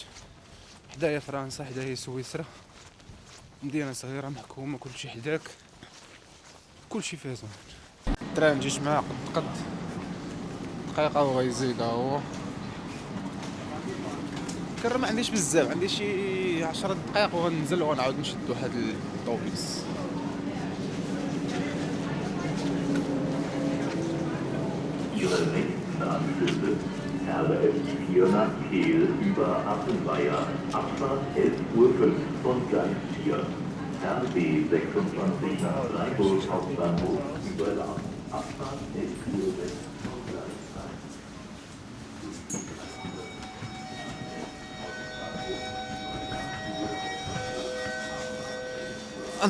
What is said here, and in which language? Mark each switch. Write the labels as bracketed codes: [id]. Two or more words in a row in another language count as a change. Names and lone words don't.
[ar] حدايا فرنسا، حدايا سويسرا، مدينه صغيره محكومه، كلشي حداك، كلشي فيها زوين. التران جيت معاه قد دقيقه وغيزيد هو. كرا ما عنديش بزاف، عندي شي 10 دقائق وغنزل وغنعاود نشد واحد الطوبيس. [de] Ihre nächsten Anschlüsse RS 4 nach Kehl über Appenweier, Abfahrt 11:05 von Gleis 4. RB 26 nach Freiburg Hauptbahnhof über Lahm, Abfahrt 11:06 von Gleis 1.